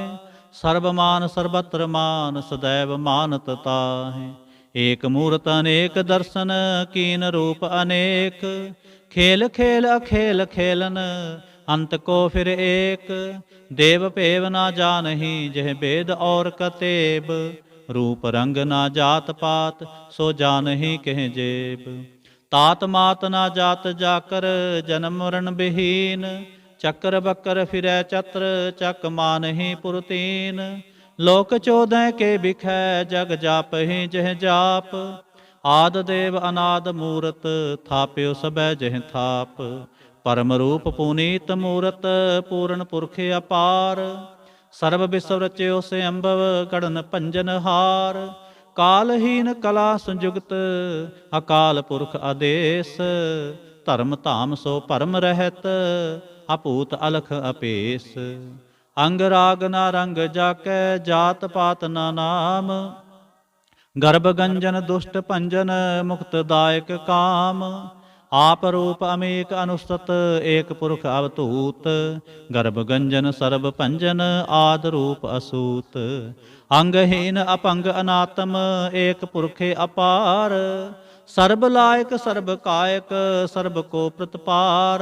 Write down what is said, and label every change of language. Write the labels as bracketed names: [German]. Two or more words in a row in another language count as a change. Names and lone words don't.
[Braj] सरब मान सरबत्र मान सदैव मानत ताहे। एक मूरत अनेक दर्शन कीन रूप अनेक। खेल खेल अखेल खेलन अंत को फिर एक। देव भेव ना जानही जिह बेद और कतेब। रूप रंग ना जात पात सो जानहि कह जेब। तात मात ना जात जाकर जन्म मरण बिहीन। चक्र बकर फिरै चत्र चक मानहि पुरतीन। लोक 14 के बिखै जग जापहि जह जाप। आद देव अनाद मूरत थाप्यो सबै जह थाप। परम रूप पुनीत मूरत पूर्ण पुरख अपार। सरब विस्व रचिओ सियंभव गड़न भंजन हार। कालहीन कला संयुगत अकाल पुरख आदेस। धरम धाम सो भरम रहित अभूत अलख अपेस। अंग राग ना रंग जाकै जात पात ना नाम। गरभ गंजन दुष्ट भंजन मुकत दायक काम। आप रूप अमेक अनुस्तत एक पुरख अवधूत। गर्भ गंजन सर्ब भंजन आद रूप असूत। अंगहीन अपंग अनात्म एक पुरखे अपार। सर्ब लायक सर्ब कायक सर्ब को प्रतपार।